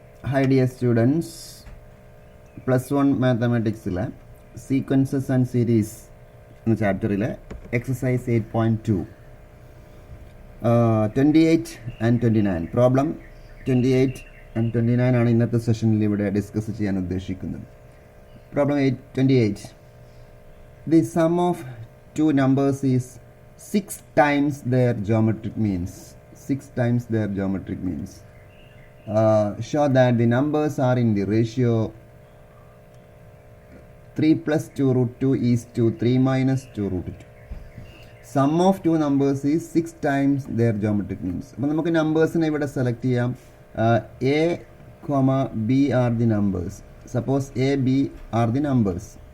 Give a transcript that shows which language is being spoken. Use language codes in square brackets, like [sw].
[en] Hi dear students, [ml] +1 മാത്തമാറ്റിക്സിലെ sequences and series എന്ന ചാപ്റ്ററിലെ exercise 8.2 28 and 29 problem 28 and 29 ആണ് ഇന്നത്തെ സെഷനിൽ ഇവിടെ ഡിസ്കസ് ചെയ്യാൻ ഉദ്ദേശിക്കുന്നത്. Problem 28. [en] The sum of two numbers is 6 times their geometric means. 6 times their geometric means. Show that the numbers are in the ratio 3 plus 2 root 2 is to 3 minus 2 root 2. Sum of two numbers is 6 times their geometric means. [ml] അപ്പോൾ നമുക്ക് നമ്പേഴ്സിനെ ഇവിടെ select ചെയ്യാം. [en] A, B are the numbers. Suppose A, B are the numbers.